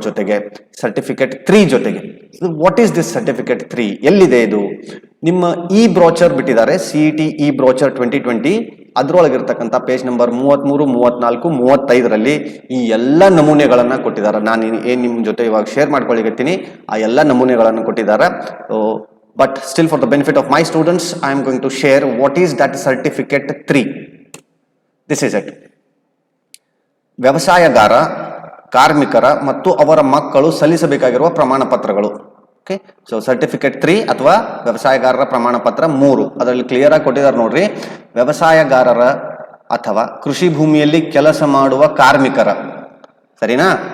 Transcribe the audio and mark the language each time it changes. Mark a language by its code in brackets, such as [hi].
[kn] ಜೊತೆಗೆ ಸರ್ಟಿಫಿಕೇಟ್ 3 ಜೊತೆಗೆ. [en] What is this certificate 3? [kn] ಎಲ್ಲಿದೆ ಇದು? ನಿಮ್ಮ ಈ ಬ್ರೋಚರ್ ಬಿಟ್ಟಿದ್ದಾರೆ, CET ಈ ಬ್ರೋಚರ್ 2020, ಅದರೊಳಗಿರ್ತಕ್ಕಂಥ ಪೇಜ್ ನಂಬರ್ 33, 34, 35ರಲ್ಲಿ ಈ ಎಲ್ಲ ನಮೂನೆಗಳನ್ನ ಕೊಟ್ಟಿದ್ದಾರೆ. ನಾನು ಏನ್ ನಿಮ್ ಜೊತೆ ಇವಾಗ ಶೇರ್ ಮಾಡ್ಕೊಳ್ಳಿಕತ್ತೀನಿ, ಆ ಎಲ್ಲ ನಮೂನೆಗಳನ್ನು ಕೊಟ್ಟಿದ್ದಾರೆ. [en] But still, for the benefit of my students, I am going to share what is that certificate 3. This is it. [kn] ವ್ಯವಸಾಯಗಾರ, ಕಾರ್ಮಿಕರ ಮತ್ತು ಅವರ ಮಕ್ಕಳು ಸಲ್ಲಿಸಬೇಕಾಗಿರುವ ಪ್ರಮಾಣ ಪತ್ರಗಳು. ಓಕೆ, ಸೊ ಸರ್ಟಿಫಿಕೇಟ್ 3 ಅಥವಾ ವ್ಯವಸಾಯಗಾರರ ಪ್ರಮಾಣ ಪತ್ರ 3 ಅದರಲ್ಲಿ ಕ್ಲಿಯರ್ ಆಗಿ ಕೊಟ್ಟಿದ್ದಾರೆ ನೋಡ್ರಿ. ವ್ಯವಸಾಯಗಾರರ ಅಥವಾ ಕೃಷಿ ಭೂಮಿಯಲ್ಲಿ ಕೆಲಸ ಮಾಡುವ ಕಾರ್ಮಿಕರ, ಸರಿನಾ?